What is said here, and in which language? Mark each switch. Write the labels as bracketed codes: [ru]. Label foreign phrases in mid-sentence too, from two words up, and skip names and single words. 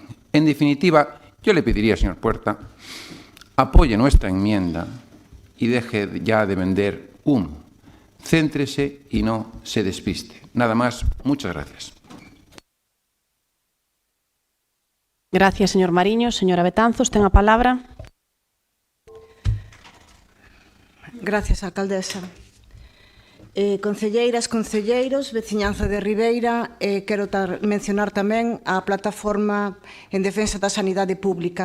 [es] En definitiva, yo le pediría, señor Puerta, apoye nuestra enmienda y deje ya de vender humo. Céntrese y no se despiste. Nada más, muchas gracias. Gracias, señor Mariño. [gl] Señora Betanzos, ten a palabra. [es] Gracias, alcaldesa. [gl] Concelleiras, concelleiros, veciñanza de Ribeira, quero mencionar tamén a plataforma en defensa da sanidade pública.